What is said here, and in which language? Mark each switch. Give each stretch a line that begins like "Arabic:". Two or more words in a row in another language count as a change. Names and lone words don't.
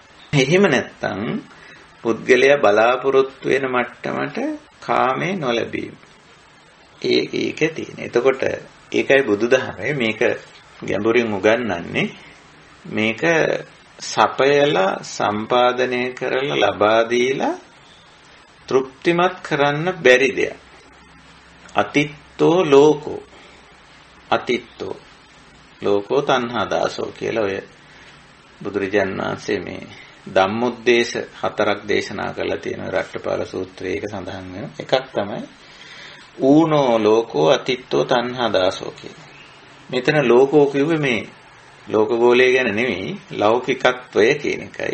Sinhala: එහෙම නැත්නම් පුද්ගලයා බලාපොරොත්තු වෙන මට්ටමට කාමේ නොලැබීම. ඒකේ තියෙන. එතකොට ඒකයි බුදුදහමේ මේක ගැඹුරින් උගන්වන්නේ. මේක සපයලා සම්පාදනය කරලා ලබා දීලා තෘප්තිමත් කරන්න බැරි දෙයක්.
Pali: අතිත්තෝ ලෝකෝ. අතිත්තෝ ලෝකෝ තණ්හා දාසෝ
Sinhala: කියලා ඔය බුදුරජාණන් වහන්සේ මේ ධම්මොද්දේශ 4ක් දේශනා කරලා තියෙන රට්ටපාල සූත්‍රයේ ඒක සඳහන් වෙනවා. එකක් තමයි
Pali: ඌනෝ ලෝකෝ අතිත්තෝ තණ්හා දාසෝ
Sinhala: කියලා. මෙතන ලෝකෝ කිව්වේ මේ ලෝකගෝලය ගැන නෙවෙයි, ලෞකිකත්වය කියන එකයි.